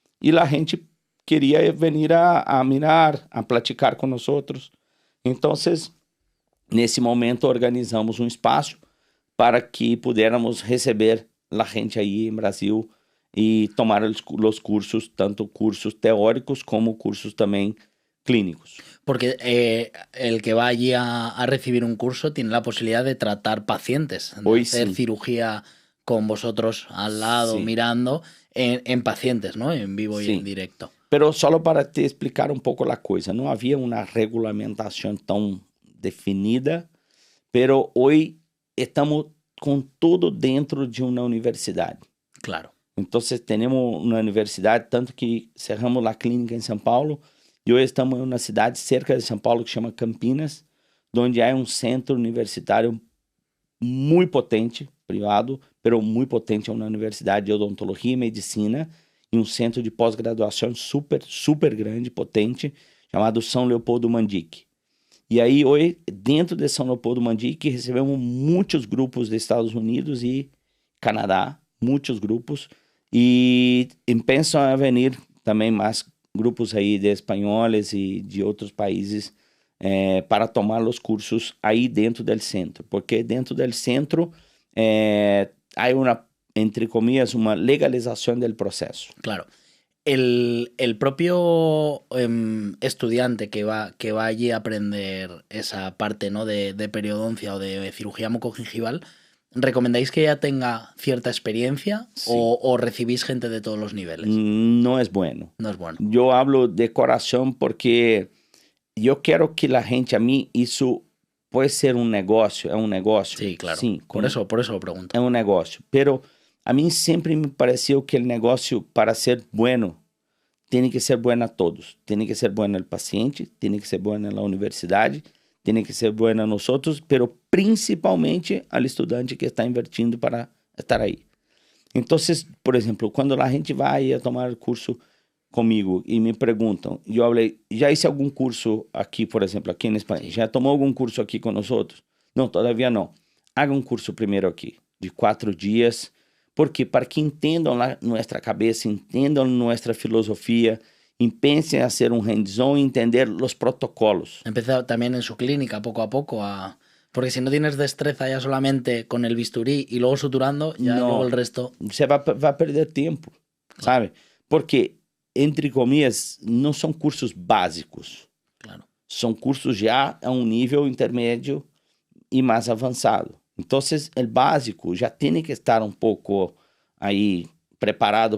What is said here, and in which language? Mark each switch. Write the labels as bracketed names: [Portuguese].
[Portuguese] E a gente queria vir a mirar, a platicar com nós outros. Então, nesse momento, organizamos um espaço para que pudiéramos receber a gente aí em Brasil e tomar os cursos, tanto cursos teóricos como cursos também clínicos. [Spanish] Porque el que va allí a recibir un curso tiene la posibilidad de tratar pacientes, de Hoy hacer sí. cirugía con vosotros al lado, Sí. mirando, en pacientes, ¿no? En vivo y Sí. en directo. [Portuguese] Pero só para te explicar um pouco a coisa, não havia uma regulamentação tão definida, pero hoje estamos com tudo dentro de uma universidade. Claro. Então, temos uma universidade, tanto que cerramos a clínica em São Paulo, e hoje estamos em uma cidade cerca de São Paulo que chama Campinas, onde há um centro universitário muito potente, privado, pero muito potente, é uma universidade de odontologia e medicina, e um centro de pós-graduação super, super grande, potente, chamado São Leopoldo Mandic. E aí, hoje, dentro de São Leopoldo Mandic, recebemos muitos grupos dos Estados Unidos e Canadá, muitos grupos, e pensam a vir também mais grupos aí de espanhóis e de outros países para tomar os cursos aí dentro do centro, porque dentro do centro há uma, entre comillas, uma legalização do processo. Claro. [Spanish] El propio estudiante que va allí a aprender esa parte, ¿no? de periodoncia o de cirugía mucogingival, ¿recomendáis que ya tenga cierta experiencia Sí. o recibís gente de todos los niveles? [Portuguese] Não é bueno. [Spanish] No es bueno. [Portuguese] Eu hablo de coração porque eu quero que a gente, a mim, isso pode ser um negócio, é um negócio. [Spanish] Sí, claro. [Portuguese] Sim, [Spanish] por eso lo pregunto. [Portuguese] é um negócio. Pero a mim sempre me pareceu que o negócio, para ser bueno, tem que ser bueno a todos. Tem que ser bueno ao paciente, tem que ser bueno à universidade, tem que ser bueno a nós outros, pero principalmente ao estudante que está invertindo para estar aí. Então, por exemplo, quando a gente vai a tomar curso comigo e me perguntam, eu falei, já hice algum curso aqui, por exemplo, aqui em Espanha? Já tomou algum curso aqui com nós outros? Não, todavia não. Haga um curso primeiro aqui, de 4 dias, porque para que entendam a nossa cabeça, entendam nossa filosofia, y pensem a hacer un hands-on y entender los protocolos. [Spanish] Empezar también en su clínica poco a poco a... Porque si no tienes destreza ya solamente con el bisturí y luego suturando, ya No, luego el resto... [Portuguese] Você vai perder tempo, sabe? Porque, entre comillas, não são cursos básicos. Claro. São cursos já a um nível intermédio e mais avançado. Então, o básico já tem que estar um pouco aí preparado